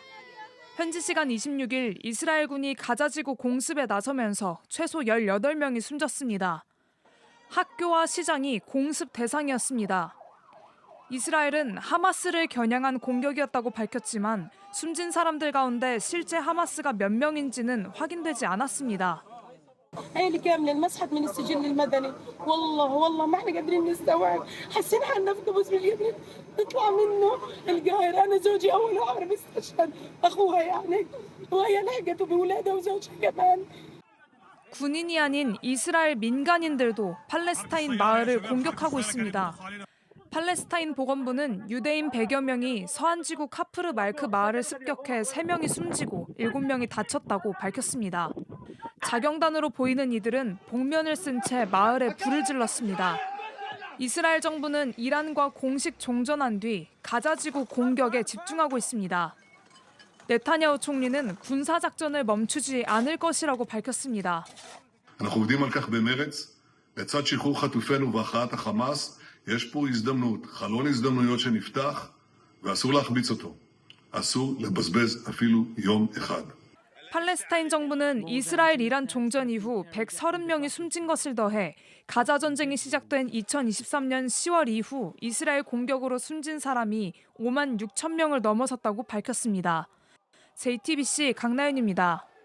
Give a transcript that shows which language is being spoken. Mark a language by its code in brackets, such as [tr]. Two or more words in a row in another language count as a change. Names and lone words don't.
[ko] 현지 시간 26일 이스라엘군이 가자지구 공습에 나서면서 최소 18명이 숨졌습니다. 학교와 시장이 공습 대상이었습니다. 이스라엘은 하마스를 겨냥한 공격이었다고 밝혔지만 숨진 사람들 가운데 실제 하마스가 몇 명인지는 확인되지 않았습니다. [ar] عيلي كامله المسحت من السجن المدني والله ما احنا قادرين نستوعب حاسين حالنا في كابوس مش قادرين نطلع منه القاهره انا زوجي اول عمر استشهد اخوها يعني وهي لحقته بولادها وزوجها كمان [ko] 군인이 아닌 이스라엘 민간인들도 팔레스타인 마을을 공격하고 있습니다. 팔레스타인 보건부는 유대인 100여 명이 서안지구 카프르 말크 마을을 습격해 3명이 숨지고 7명이 다쳤다고 밝혔습니다. 자경단으로 보이는 이들은 복면을 쓴 채 마을에 불을 질렀습니다. 이스라엘 정부는 이란과 공식 종전한 뒤 가자지구 공격에 집중하고 있습니다. 네타냐후 총리는 군사작전을 멈추지 않을 것이라고 밝혔습니다. [he] אנחנו עובדים על כך במרץ. לצד שחרור חטופינו והכרעת החמאס, יש פה הזדמנות, חלון הזדמנויות שנפתח, ואסור להחמיץ אותו. אסור לבזבז אפילו יום אחד. [ko] 팔레스타인 정부는 이스라엘 이란 종전 이후 130명이 숨진 것을 더해 가자 전쟁이 시작된 2023년 10월 이후 이스라엘 공격으로 숨진 사람이 5만 6천 명을 넘어섰다고 밝혔습니다. JTBC 강나윤입니다.